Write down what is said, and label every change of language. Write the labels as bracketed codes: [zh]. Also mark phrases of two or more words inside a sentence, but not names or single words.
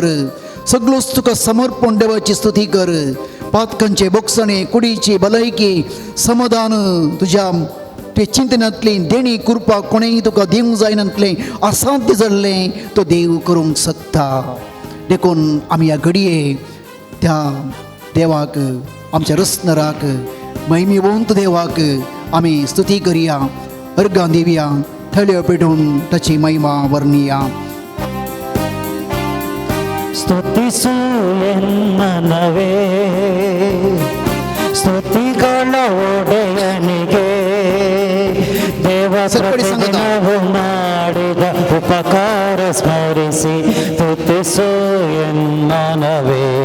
[kok] सगळोच तुका समर्पण देवाची स्तुती कर. पातकांचे बोगसणे, कुडीची भलायकी, समाधान, तुज्या ते चिंतनांतली देणी कृपा कोणेय तुका दिवंक जायनातलें असाध्य जाल्लें तो देव करूंक शकता. देखून आमी ह्या घडये त्या देवाक, आमच्या रसनराक, महिमेवंत देवाक आमी स्तुती करया, अर्गां दिवया, थळ्यो पेटोवन ताची महिमा वर्णिया. [kn] ಸ್ತುತಿಸು ಎನ್ನನವೇ, ಸ್ತುತಿಗಳ ಒಡೆಯನಿಗೆ, ದೇವ ಪ್ರತಿದಿನವೂ ಮಾಡಿದ ಉಪಕಾರ ಸ್ಮರಿಸಿ ಸ್ತುತಿಸು ಎನ್ನನವೇ,